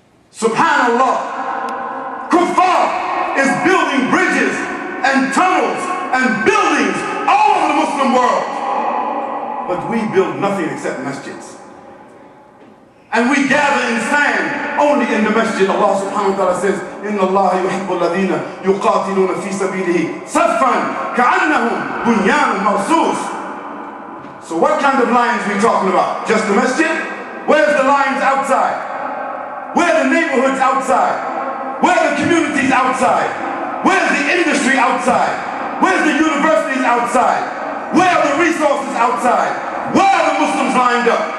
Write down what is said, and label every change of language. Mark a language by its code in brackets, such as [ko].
[en] Subhanallah, Kuffar is building bridges and tunnels and buildings all over the Muslim world. But we build nothing except masjids. And we gather and stand only in the masjid. Allah subhanahu wa ta'ala says, [ar] إِنَّ اللَّهَ يُحِبُّ الَّذِينَ يُقَاتِلُونَ فِي سَبِيلِهِ صَفًّا كَأَنَّهُمْ بُنْيَانٌ مَرْصُوصٌ. [en] So what kind of lines are we talking about? Just the masjid? Where's the lines outside? Where are the neighborhoods outside? Where are the communities outside? Where's the industry outside? Where's the universities outside? Where are the resources outside? Where are the Muslims lined up?